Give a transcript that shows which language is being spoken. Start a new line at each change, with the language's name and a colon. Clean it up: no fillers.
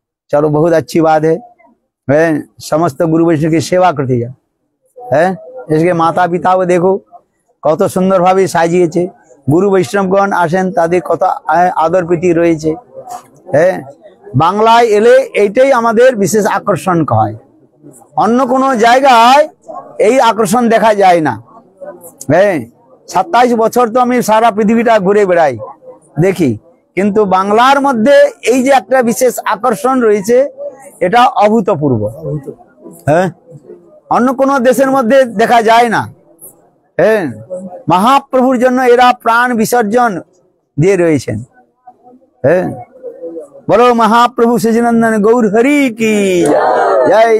Hindi: चलो बहुत अच्छी बात है। समस्त गुरु वैष्णव की सेवा करते जा। इसके माता पिता देखो
Bangla: কত সুন্দর ভাবে সাজিয়েছে। গুরু বৈষ্ণবগণ আসেন, তাদের কত আদর প্রীতি রয়েছে। হ্যাঁ, বাংলায় এলে এইটাই আমাদের বিশেষ আকর্ষণ হয়। অন্য কোনো জায়গায় এই আকর্ষণ দেখা যায় না। হ্যাঁ, 27 বছর তো আমি সারা পৃথিবীটা ঘুরে বেড়াই, দেখি, কিন্তু বাংলার মধ্যে এই যে একটা বিশেষ আকর্ষণ রয়েছে, এটা অভূতপূর্ব। হ্যাঁ, অন্য কোনো দেশের মধ্যে দেখা যায় না। হ্যাঁ, মহাপ্রভুর জন্য এরা প্রাণ বিসর্জন দিয়ে রয়েছেন। হ্যাঁ, বলো
Hindi: महाप्रभु सचिनंदन गौर हरि की जय।